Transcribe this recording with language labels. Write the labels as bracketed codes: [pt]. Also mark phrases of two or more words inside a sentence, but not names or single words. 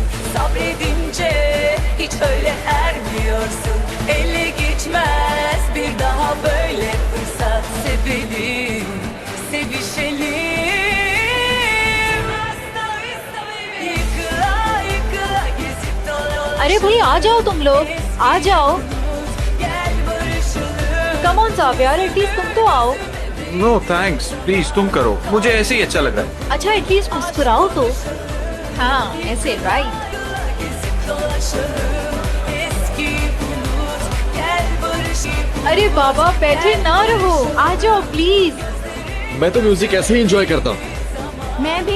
[tr] Sabredince hiç öyle ermiyorsun. Ele geçmez bir daha böyle fırsat. Sevelim, sevişelim. Yıkıla yıkıla gezip dolaşalım. [hi] अरे भाई आ जाओ तुम लोग, आ जाओ। [tr] Gel barışalım. [en] come on [hi] सावियर, एटलीस्ट तुम तो आओ। [en] no thanks, please [hi] तुम करो, मुझे ऐसे ही अच्छा लग रहा है। अच्छा एटलीस्ट मुस्कुराओ तो। हाँ ऐसे, राइट। [tr] Gezip dolaşalım. Eski unut. Gel barışalım. [hi] अरे बाबा बैठे ना रहो, आ जाओ प्लीज। मैं तो म्यूजिक ऐसे ही एंजॉय करता हूँ। मैं भी।